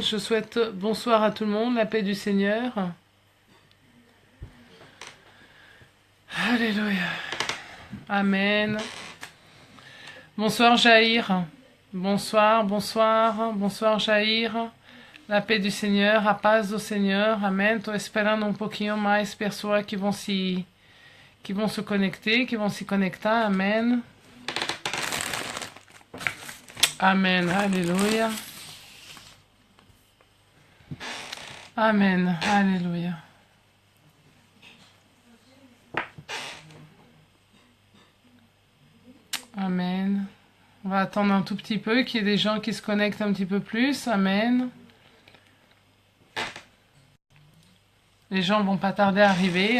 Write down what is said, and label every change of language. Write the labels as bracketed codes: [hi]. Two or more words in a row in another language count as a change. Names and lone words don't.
[fr] Je souhaite bonsoir à tout le monde, la paix du Seigneur. Alléluia. Amen. Bonsoir Jaïr. Bonsoir, bonsoir, bonsoir Jair. La paix [pt] do Senhor, a paz do Senhor. Amém. Estou esperando um pouquinho mais pessoas que vão se conectar, que vão se conectar. Amém. Amém. Aleluia. Amém. Aleluia. Amen. [fr] On va attendre un tout petit peu qu'il y ait des gens qui se connectent un petit peu plus. Amen. Les gens vont pas tarder à arriver.